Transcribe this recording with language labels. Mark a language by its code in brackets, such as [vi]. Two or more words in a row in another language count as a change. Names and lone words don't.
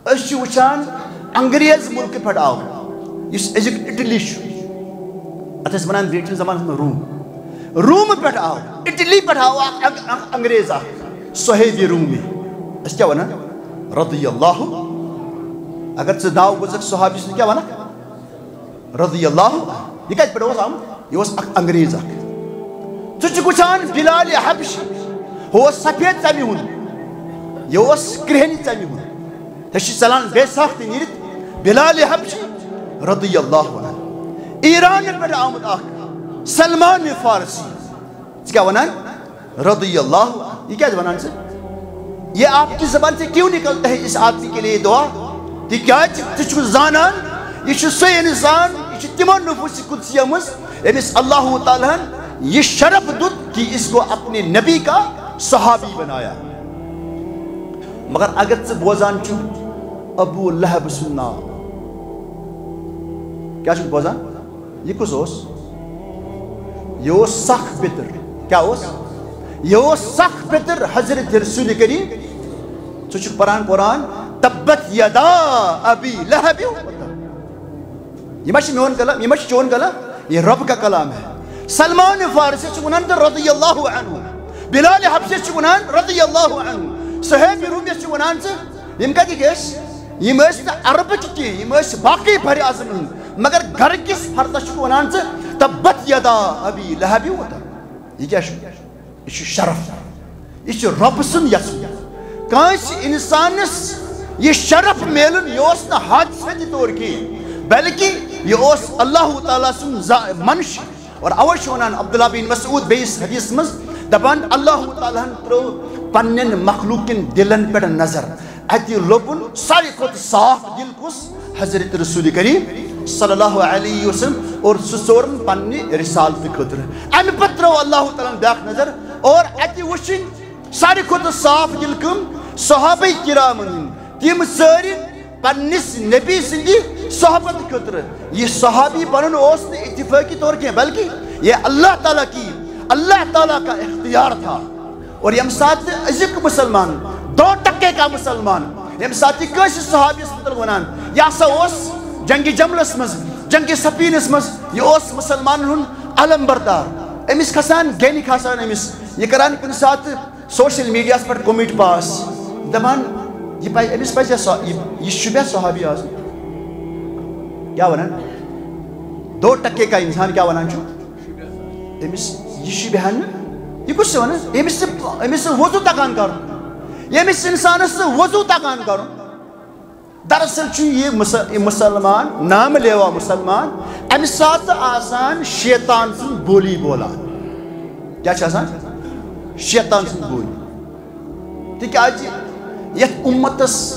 [ks] اس وچان انگریز ملک پہ آو اس ازک اٹلی اتس ونان بریٹن زمان میں روم پہ آو اٹلی پہ آو انگریز صہیب رومی اس کیا ونان رضی اللہ اگر ژٕ ناو بوزک صحابی سُنٛد کیا ونان رضی اللہ یہ کتہ پہ آمت یہ انگریز ژٕ چھُکھ وٕچھان بلال حبشی ہو سفید ژمہِ ہُنٛد یہ کرہنہِ ژمہِ ہُنٛد ژےٚ چھِ ژلان بے ساختہٕ نیٖرِتھ بلال حبشی رضی اللہ عنہ ایران پہ آمت سلمان فارسی ژٕ کیا ونان رضی اللہ یہ کیا ونان ژٕ [ur] یہ آپ کی زبان سے کیوں نکلتا ہے اس آدمی کے لیے دعا [ks] تکیازِ ژٕ چھُکھ زانان یہ چھُ سُہ انسان یہ چھُ تِمو نفوٗسِ قدسیہ منٛز ییٚمِس اللہ تعالیٰ ہن یہ شرف دُت [ur] کہ اس کو اپنے نبی کا صحابی بنایا [ks] مگر اگر ژٕ بوزان چھُکھ ابو لہب سُنٛد ناو کیا چھُکھ بوزان یہ کُس اوس یہ اوس سخ پِتٕر کیا اوس یہ اوس سخ پِتٕر حضرت رسول کریم ژٕ چھُکھ پران قرآن [ar] تبت یدا ابی لہب [ks] یہ ما چھُ میون کلام یہ ما چھُ چون کلام [ur] یہ رب کا کلام ہے [ks] سلمان فارسی چھُ ونان رضی اللہ عنہ بلال حبشی چھُ ونان رضی اللہ عنہ صہیب رومی چھُ ونان ژٕ یِم کتِکۍ ٲسۍ یِم ٲسۍ نہٕ عربٕکۍ کینٛہہ یِم ٲسۍ باقٕے بر اعظم ہٕنٛدۍ مگر گھر کس فردس چھُکھ ونان ژٕ [ar] تبت یدا ابی لہب [ks] یہ کیا چھُ یہ چھُ شرف یہ چھُ رب سُنٛد یژھُن کٲنٛسہِ انسانس یہ شرف میلن یہ اوس نہٕ حادثتی طور کینٛہہ بلکہ یہ اوس اللہ تعالیٰ سُنٛد منش اور اوے چھُ ونان عبداللہ بن مسعود بیٚیِس حدیث منٛز دپان اللہ تعالیٰ ہن ترٛوو پننٮ۪ن مخلوٗقن دلن پٮ۪ٹھ نظر اتہِ لوٚبُن ساروی کھۄتہٕ صاف دل کُس حضرت رسول کریم صلی اللہ علیہ وسلم اور سُہ ژورن پننہِ رسالتہٕ خٲطرٕ امہِ پتہٕ ترٛوو اللہ تعالیٰ ہن بیاکھ نظر اور اتہِ وٕچھِنۍ ساروی کھۄتہٕ صاف دل کٕم صحابہ کرامن ہٕنٛدۍ تِم ژٲرِنۍ پننِس نبی سٕنٛدِ صحبت خٲطرٕ یہ صحابی بنُن اوس نہٕ اتفاقی طور کینٛہہ [ur] بلکہ یہ اللہ تعالیٰ کا اختیار تھا [ks] اور ییٚمہِ ساتہٕ أزیُک مسلمان [ur] 2% کا مسلمان [ks] ییٚمہِ ساتہٕ یہِ کٲنٛسہِ صحابیس متعلق ونان یہِ ہسا اوس جنگِ جملس منٛز جنگِ سفیٖنس منٛز یہِ اوس مسلمانن ہُنٛد علم بردار أمِس کھسان گیٚنہِ کھسان أمِس یہِ کران کُنہِ ساتہٕ سوشل میڈیاہس پٮ۪ٹھ کوٚمِٹ پاس دپان یہ پہ أمِس پزِ یہ شُبیا صحابی آسُن کیا ونان [ur] 2% کا انسان [ks] کیا ونان چھُ أمِس یہ شُبہا نہٕ یہ کُس چھُ ونان أمِس وضو تگان کرُن ییٚمِس انسانس وضو تگان کرُن دراصل چھُ یہ مسلمان نام لیوا مسلمان امہِ ساتہٕ آسان شیطان سٕنٛز بولی بولان کیا چھُ آسان شیطان سٕنٛز بولی تِکیازِ یتھ امتس